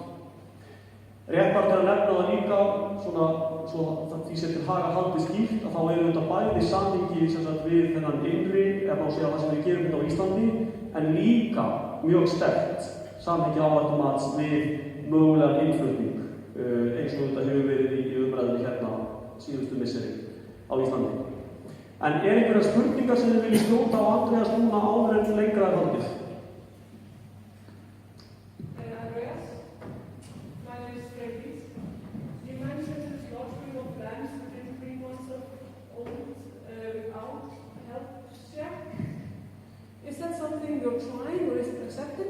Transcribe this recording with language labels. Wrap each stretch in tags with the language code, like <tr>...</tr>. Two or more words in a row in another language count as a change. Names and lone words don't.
<is>Réttbært að nefna það líka, svo því sem til haga haldið skýrt, að þá auðvitað bæði samhengi við þennan innri, ef má segja það sem við gerum hérna á Íslandi, en líka mjög sterkt samhengi áhættumats við mögulegan innflutning, eins og þetta hefur verið í umræðinni hérna síðustu misseri á Íslandi. En einhverjar spurningar sem þið viljið skjóta á Andreas núna áður en lengra haldið?</is> <en>Andreas, my name is Fredis. You mentioned the slaughtering of lambs within 3 months of old without health check. Is that something you're trying or is it accepted?</en>